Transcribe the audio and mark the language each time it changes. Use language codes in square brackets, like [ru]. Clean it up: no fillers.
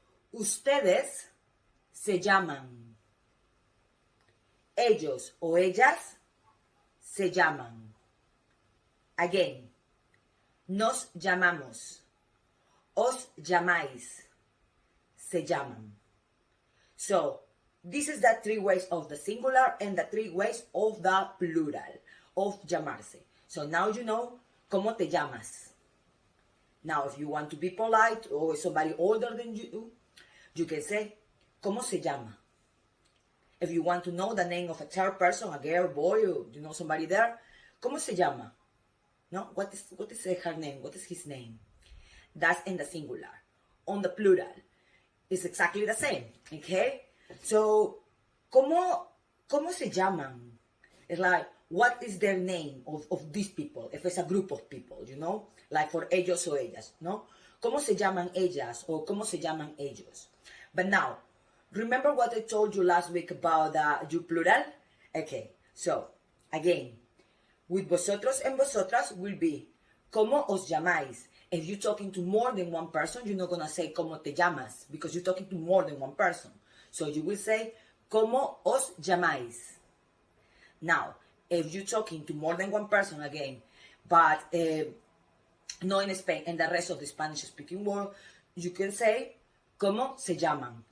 [es] Ustedes se llaman. Ellos o ellas se llaman. Again, nos llamamos. Os llamáis. Se llaman. [en] So, this is the 3 ways of the singular and the 3 ways of the plural of llamarse. So now you know [es] cómo te llamas. [en] Now, if you want to be polite or somebody older than you can say, [es] ¿cómo se llama? [en] If you want to know the name of a third person, a girl, boy, or you know somebody there, [es] ¿cómo se llama? [en] No, what is her name? What is his name? That's in the singular. On the plural, it's exactly the same. Okay? [es] So, ¿cómo se llaman? [en] It's like, what is their name of these people? If it's a group of people, you know? Like for [es] ellos o ellas, no? ¿Cómo se llaman ellas? [en] Or [es] ¿cómo se llaman ellos? [en] But now, remember what I told you last week about the plural? Okay, so, again, with vosotros and vosotras will be, [es] ¿cómo os llamáis? [en] If you're talking to more than one person, you're not going to say, [es] ¿cómo te llamas? [en] Because you're talking to more than one person. So you will say, [es] ¿cómo os llamáis? [en] Now, if you're talking to more than one person again, but not in Spain and the rest of the Spanish-speaking world, you can say, [es] ¿cómo se llaman?